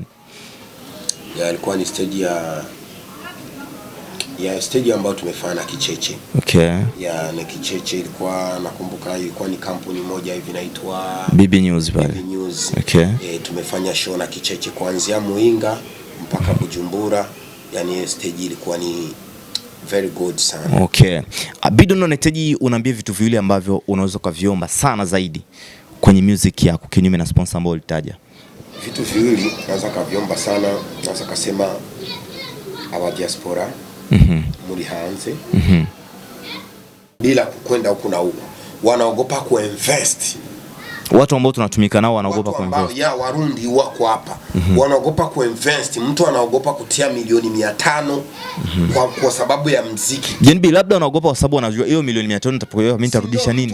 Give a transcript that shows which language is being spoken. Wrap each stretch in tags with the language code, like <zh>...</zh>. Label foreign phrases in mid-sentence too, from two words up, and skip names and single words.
<sw>Ilikuwa ni stage ya stage ambayo tumefanya Kicheche. Okay. Na Kicheche ilikuwa nakumbuka ilikuwa ni kampuni moja hivi inaitwa Bibi News pale. Bibi News. Okay. Tumefanya show na Kicheche kuanzia Muinga mpaka Bujumbura. Yani stage ilikuwa ni</sw> <en>very good</en> <sw>sana. Okay. Bidondo nahitaji unaambie vitu viwili ambavyo unaweza kuviomba sana zaidi kwenye music yako kinyume na sponsor ambao ulitaja. Vitu viwili naweza kuviomba sana, naweza kusema</sw> <rn>aba diaspora muri hanze</rn> <sw>bila kwenda huku na huku wanaogopa kuinvest. Watu ambao tunatumika nao wanaogopa kuinvest. Warundi wako hapa wanaogopa kuinvest. Mtu anaogopa kutia milioni 500 kwa sababu ya muziki. Jenbi labda unaogopa kwa sababu unajua hiyo milioni 500 nitapokuwa mimi nitarudisha nini?</sw>